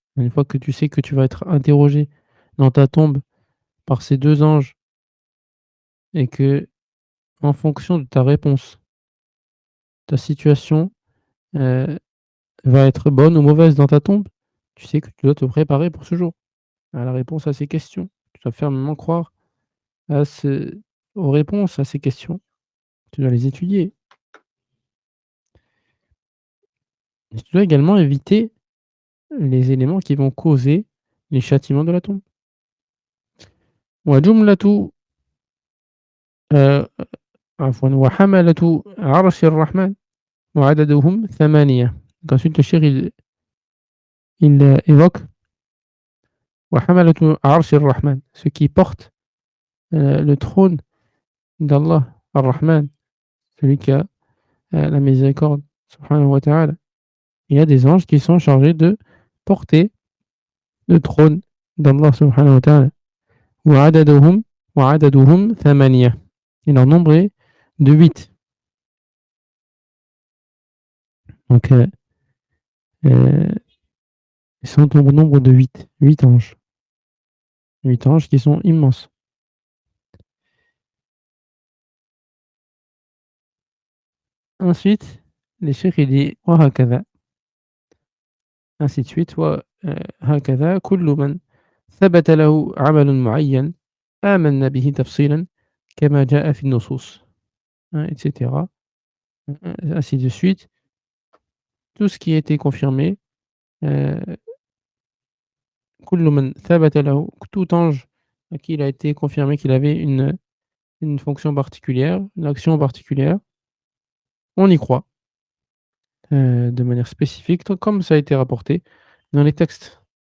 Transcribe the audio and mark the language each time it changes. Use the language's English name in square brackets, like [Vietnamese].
[French] Une fois que tu sais que tu vas être interrogé dans ta tombe par ces deux anges et que, en fonction de ta réponse, ta situation va être bonne ou mauvaise dans ta tombe, tu sais que tu dois te préparer pour ce jour, à la réponse à ces questions. Tu dois fermement croire à aux réponses à ces questions. Tu dois les étudier. Et tu dois également éviter les éléments qui vont causer les châtiments de la tombe. [Arabic] وجملة عفوًا وحملة عرش الرحمن وعددهم ثمانية. [French] Donc ensuite le cheikh il évoque [Arabic] وحملة عرش الرحمن, [French] ceux qui portent le trône d'Allah Ar-Rahman, celui qui a la miséricorde, subhanahu wa ta'ala. Il y a des anges qui sont chargés de porter le trône d'Allah subhanahu wa ta'ala. [Arabic] وعددهم وعددهم ثمانية. [French] Et leur nombre est de 8. Donc ils sont au nombre de 8. 8 anges. 8 anges qui sont immenses. Ensuite, les cheikhs il dit وهكذا, ainsi de suite. [Arabic] وهكذا كل من ثبت له عمل معين آمنا به تفصيلا كما جاء في النصوص, hein, etc. [French] Ainsi de suite. Tout ce qui a été confirmé, [Arabic] كل من ثبت له, [French] tout ange à qui il a été confirmé qu'il avait une fonction particulière, une action particulière, on y croit de manière spécifique, comme ça a été rapporté dans les textes.